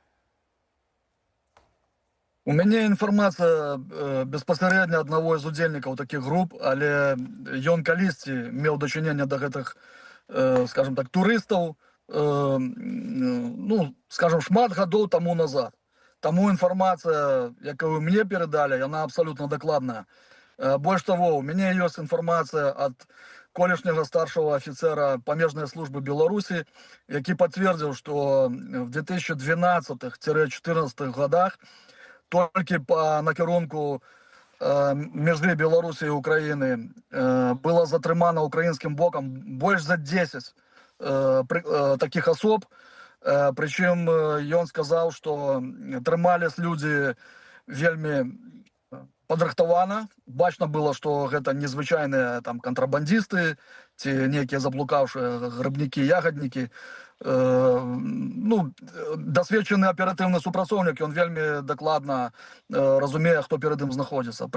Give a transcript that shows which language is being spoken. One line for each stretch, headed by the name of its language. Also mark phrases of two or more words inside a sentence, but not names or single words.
Belarusian: У мяне інфармацыя беспасярэдня аднаго з удзельнікаў такіх груп, але ён калісьці меў дачыненне да гэтых, скажем так, турыстаў, ну, скажем, шмат гадоў таму назад. Таму інфармацыя, якую мне перадалі, яна абсалютна дакладная. Больш таго, у мяне ёсць інфармацыя ад колішняга
Russian: старшего офицера памежной службы Беларуси, які подтвердил, что в 2012-2014 годах только по накірунку межы Беларуси и Украины было затрымано украинским боком больше за 10 таких особ. Причем он сказал, что трымались люди
Belarusian: вельми падрыхтавана. Бачна было, што гэта незвычайныя там кантрабандісты ці некія заблукаўшыя грыбнікі, ягаднікі. Ну, дасведчаны аператыўны супрацоўнік, ён вельмі дакладна разумее, хто перад ім знаходзіцца.